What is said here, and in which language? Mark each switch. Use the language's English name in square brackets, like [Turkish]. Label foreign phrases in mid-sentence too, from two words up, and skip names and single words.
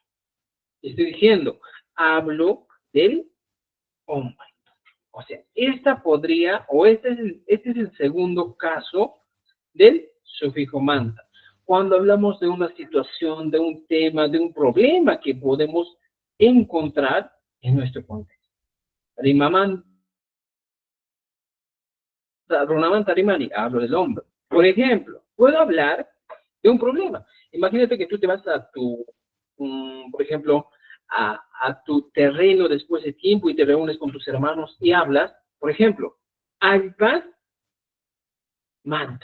[Spanish] Estoy diciendo, hablo del hombre. O sea, esta podría, o este es el segundo caso del sufijo manta. Cuando hablamos de una situación, de un tema, de un problema que podemos encontrar en nuestro contexto. [Quechua] Rimamanta, runamanta rimani, [Spanish] hablo del hombre. Por ejemplo, puedo hablar de un problema. Imagínate que tú te vas a tu, por ejemplo, a tu terreno después de tiempo y te reúnes con tus hermanos y hablas, por ejemplo, [Quechua] alpa manta.